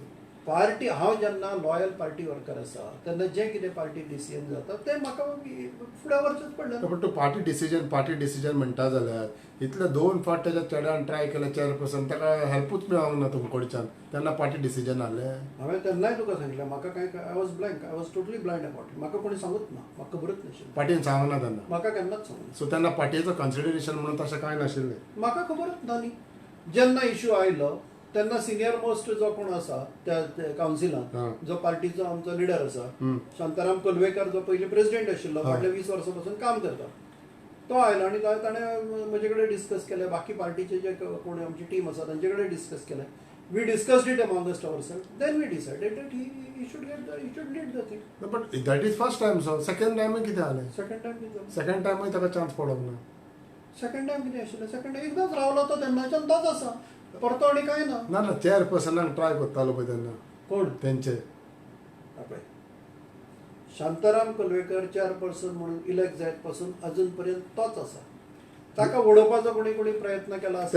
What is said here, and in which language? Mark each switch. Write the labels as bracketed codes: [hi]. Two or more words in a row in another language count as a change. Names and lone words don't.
[kok] पार्टी हांव जेन्ना [en] loyal party worker [kok] आसा तेन्ना जें कितें [en] party decision [kok] जाता तें म्हाका फुडें व्हरचेंच पडलें. पण तूं [en] party decision [kok] म्हणटा जाल्यार इतले 2 फावट तेज्या चेड्यान ट्राय केले चेअरपर्सन ताका हेल्पूच मेळोंक ना तुमचे कडच्यान तेन्ना [en] party decision [kok] आहलें. हांवें तेन्नाय तुका सांगलें म्हाका कांय [en] I was blank I was totally blind about it. [kok] म्हाका कोणी सांगूच ना म्हाका खबरच नाशिल्लें. पार्टीन सांगना तेन्ना म्हाका केन्नाच सांगना. सो तेन्ना पार्टीचो कन्सिडरेशन म्हणून तशें कांय नाशिल्लें. म्हाका खबरच ना न्ही. जेन्ना इश्यू आयलो तेन्ना [en] senior most [kok] जो कोण आसा त्या कावन्सिलांत जो पार्टीचो आमचो लिडर आसा शांताराम कोलवेकर जो पयलीं प्रेसिडेंट आशिल्लो फाटल्या 20 वर्सां पासून काम करता तो आयलो आनी ताणें म्हजे कडेन डिस्कस केलें बाकी पार्टीचे जे कोण आमची टीम आसा तांचे कडेन डिस्कस केलें [en] We discussed it amongst ourselves. Then we decided that he should lead the thing. No, but that is first time, so second time [kok] किती जालें? [en] Second time [kok] कितें जालें? [en] Second time [kok] ताका chance पडोंक ना. [en] Second time [kok] कितें आशिल्लें? [en] Second time [kok] एकदांच रावलो तो तेन्नाच्यान तोच आसा. परतो आनी कांय ना. ना चेअरपर्सनाक ट्राय करतालो पळय तेन्ना कोण? तेंचे आपले शांताराम कलवेकर चेअरपर्सन म्हणून इलेक्ट जायत पासून अजून पर्यंत तोच आसा. ताका वडोवपाचो कोणी प्रयत्न केला आसा